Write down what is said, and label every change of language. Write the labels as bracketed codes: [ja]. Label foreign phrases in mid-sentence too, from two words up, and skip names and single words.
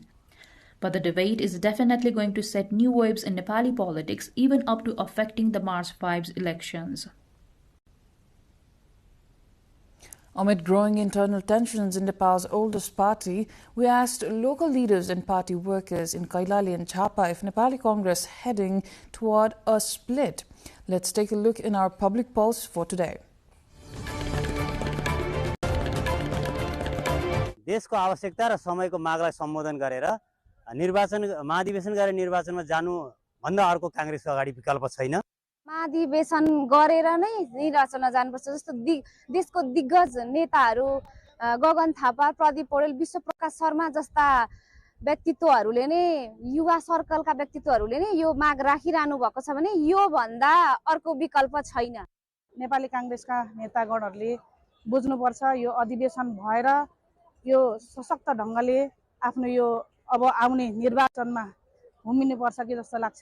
[en] But the debate is definitely going to set new waves in Nepali politics, even up to affecting the March 5's elections. Amid growing internal tensions in Nepal's oldest party, we asked local leaders and party workers in Kailali and Chapa if Nepali Congress heading toward a split. Let's take a look in our public pulse for today. [ne] देशको आवश्यकता र समयको मागलाई सम्बोधन गरेर निर्वाचन महाधिवेशन गरेर निर्वाचनमा जानु भन्दा अर्को कांग्रेसको अगाडि विकल्प छैन। महाधिवेशन गरेर नै निर्वाचनमा जानुपर्छ जस्तो देशको दिग्गज नेताहरू गगन थापा, प्रदीप पौडेल, विश्वप्रकाश शर्मा जस्ता व्यक्तित्वहरूले नै युवा सर्कलका व्यक्तित्वहरूले नै यो माग राखिरहनु भएको छ भने यो भन्दा अर्को विकल्प छैन। नेपाली कांग्रेसका नेतागणहरूले बुझ्नुपर्छ यो अधिवेशन भएर यो सशक्त ढंगले आफ्नो यो अब आउने निर्वाचनमा घुमिनुपर्छ कि जस्तो लाग्छ।